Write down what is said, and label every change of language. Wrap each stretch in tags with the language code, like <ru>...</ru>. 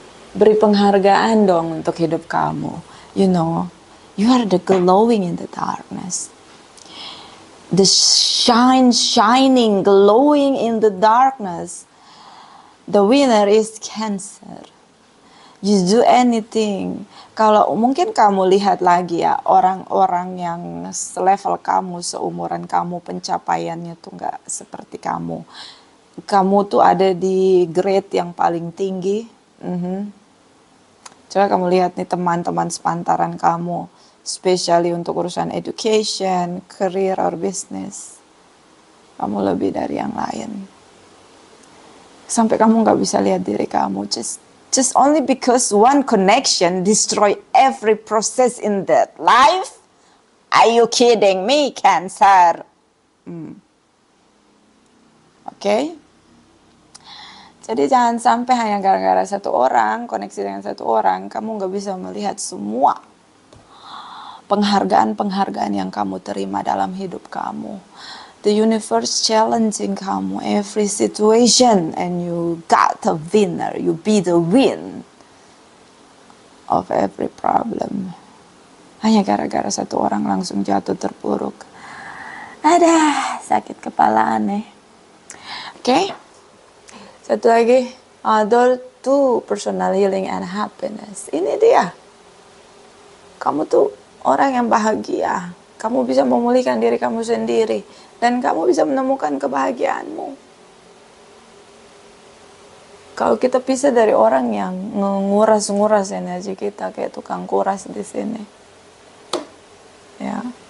<id>Beri penghargaan dong untuk hidup kamu.</id> <en>You know, you are the glowing in the darkness. The shining, glowing in the darkness. The winner is Cancer. You do anything.</en> <id>Kalau mungkin kamu lihat lagi ya, orang-orang yang selevel kamu, seumuran kamu, pencapaiannya tuh nggak seperti kamu. Kamu tuh ada di grade yang paling tinggi. Coba kamu lihat nih teman-teman sepantaran kamu, especially untuk urusan</id> <en>education, career, or business.</en> <id>Kamu lebih dari yang lain. Sampai kamu nggak bisa lihat diri kamu.</id> <en>Just only because one connection destroy every process in that life. Are you kidding me, Cancer?</en> <id>Oke? Jadi jangan sampai hanya gara-gara satu orang, koneksi dengan satu orang, kamu nggak bisa melihat semua penghargaan-penghargaan yang kamu terima dalam hidup kamu.</id> <en>The universe challenging kamu every situation, and you got a winner. You be the win of every problem.</en> <id>Hanya gara-gara satu orang langsung jatuh terpuruk. Ada sakit kepala aneh. Oke. Satu lagi,</id> <en>door to personal healing and happiness.</en> <id>Ini dia. Kamu tuh orang yang bahagia. Kamu bisa memulihkan diri kamu sendiri. Dan kamu bisa menemukan kebahagiaanmu. Kalau kita pisah dari orang yang nguras-nguras energi kita, kayak tukang kuras di sini. Ya.</id>